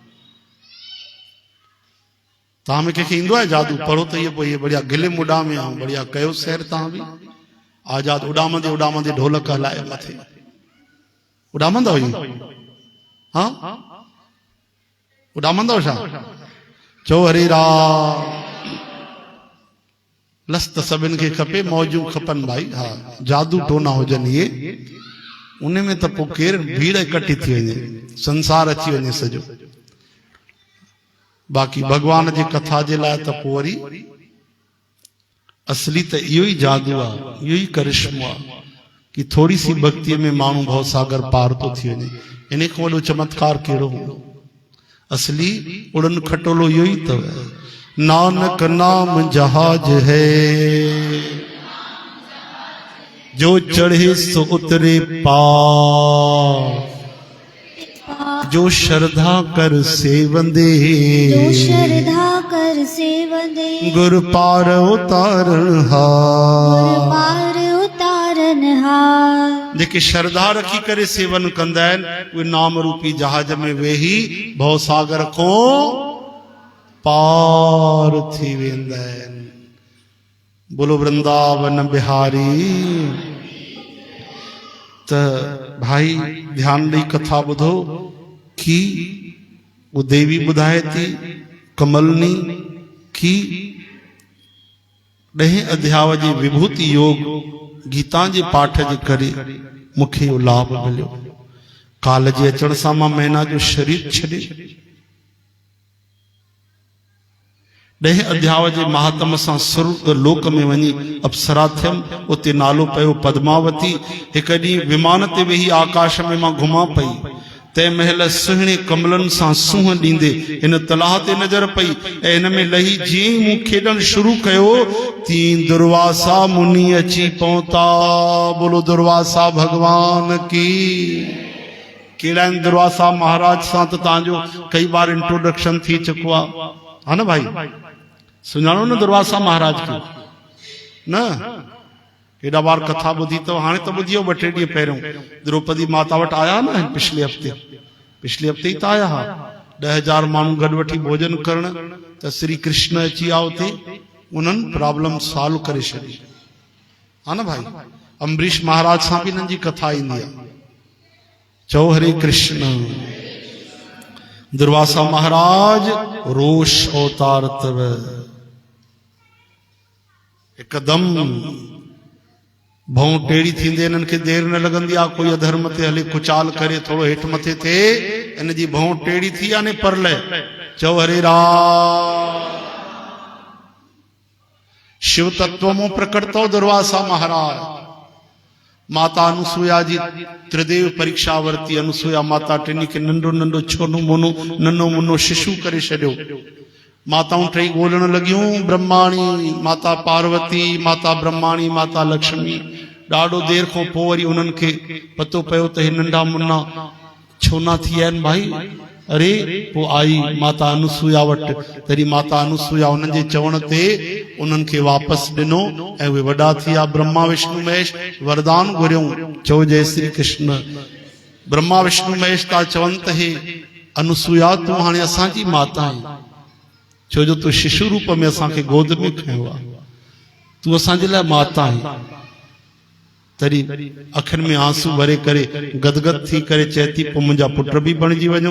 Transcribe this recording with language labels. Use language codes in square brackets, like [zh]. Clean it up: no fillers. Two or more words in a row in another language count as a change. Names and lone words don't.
[sd] तव्हां में कंहिंखे ईंदो आहे जादू? पढ़ो त इहे बढ़िया गिलिम उॾामे ऐं बढ़िया कयो सैर तव्हां बि। आजाद उॾामंदे उॾामंदे ढोलक हलाए मथे उॾामंदव इहो? हा उॾामंदव छा? चओ हरे राम। लस त सभिनि खे खपे, मौजूं खपनि भाई। हा, जादू टोना हुजनि इहे, उन में त पोइ केरु भीड़ इकट्ठी थी वञे, संसार अची वञे सॼो। बाक़ी भगवान जी कथा जे लाइ त पोइ वरी असली त इहो ई जादू आहे, इहो ई करिश्मो आहे कि थोड़ी सी भक्ति में माण्हू भव सागर पार तो थी वञे। इन खां वॾो चमत्कार कहिड़ो हूंदो? असली उड़न खटोलो इहो ई अथव। [pa] ਨਾਨਕ ਨਾਮ ਜਹਾਜ਼ ਹੈ, ਜੋ ਚੜ੍ਹੇ ਸੋ ਉਤਰੇ ਪਾਰ। ਜੋ ਸ਼ਰਧਾ ਕਰ ਸੇਵੰਦੇ, ਜੋ ਸ਼ਰਧਾ ਕਰ ਸੇਵੰਦੇ। ਗੁਰ ਪਾਰ ਉਤਾਰਣ ਹਾਰ, ਗੁਰ ਪਾਰ ਉਤਾਰਣ ਹਾਰ। [sd] जेके श्रद्धा रखी करे सेवन कंदा आहिनि उहे नाम रूपी जहाज में वेही भव सागर को पार थी वेंदा आहिनि। बोलो वृंदावन बिहारी। त भाई ध्यान ॾेई कथा ॿुधो कि वो देवी ॿुधाए थी कमलनी कि 10 अध्याय जे विभूति योग गीता जे पाठ जे करे मूंखे इहो लाभ मिलियो। काल जे अचण सां मां महीना जो शरीर छॾे 10 अध्याय जे महात्म सां स्वर्ग लोक में वञी अप्सरा थियमि। उते नालो पियो पद्मावती। हिक ॾींहुं विमान ते वेही आकाश में मां घुमां पई। तंहिं महिल सुहिणे कमलनि सां सूंहं ॾींदे हिन तलाह ते नज़र पई ऐं हिन में लही जीअं मूं खेॾणु शुरू कयो तीअं दुर्वासा मुनि अची पहुता। [hi] बोलो दुर्वासा भगवान की। [sd] कहिड़ा आहिनि दुर्वासा महाराज सां त तव्हांजो कई बार इंट्रोडक्शन थी चुको आहे, हा न भाई? सुञाणो न दुर्वासा महाराज खे? न हेॾा बार कथा ॿुधी अथव, हाणे त ॿुधी 2-3 ॾींहं पहिरियों द्रौपदी माता वटि आया न पिछले हफ़्ते ई त आया हा। 10,000 माण्हू गॾु वठी भोजन करण त श्री कृष्ण अची विया उते, उन्हनि [en] problem solve [sd] करे छॾी, हा न भाई? अम्बरीश महाराज सां बि हिननि जी कथा ईंदी आहे। चओ हरे कृष्ण। दुर्वासा महाराज रोष अवतार तव। हिकदम भौं टेड़ी थींदे इन्हनि खे देर न लॻंदी आहे कोई अधर्म ते हले कुचाल करे थोरो हेठि मथे थिए, इन जी भौं टेड़ी थी याने परले। चओ हरे राम। शिव तत्व में प्रकट तो दुर्वासा महाराज। माता अनुसुया जी त्रिदेव परीक्षा वरती। अनुसुया माता टिनी के नंढो नंढो छोनो मोनो नन्नो मुन्नो शिशु करे छॾियो। माताऊं 3 ॻोल्हण लॻियूं, ब्रह्माणी, माता पार्वती, माता ब्रह्माणी, माता लक्ष्मी। ॾाढो देर खां पोइ वरी उन्हनि खे पतो पियो त हे नंढा मुन्ना छो न थी विया आहिनि भाई। अरे पोइ आई माता अनुसुया वटि। तरी माता अनुसुया उन्हनि जे चवण ते उन्हनि खे वापसि ॾिनो ऐं उहे वॾा थी विया। ब्रह्मा विष्णु महेश वरदान घुरियूं। चओ जय श्री कृष्ण। ब्रह्मा विष्णु महेश था चवनि त हे अनुसुया तूं हाणे असांजी माता आहीं, छो जो तूं शिशु रूप में असांखे गोद में खयो आहे, तूं असांजे लाइ माता आहीं। तरी अखियुनि में आंसू भरे करे गदगद थी करे चए थी पोइ मुंहिंजा पुट बि बणिजी वञो।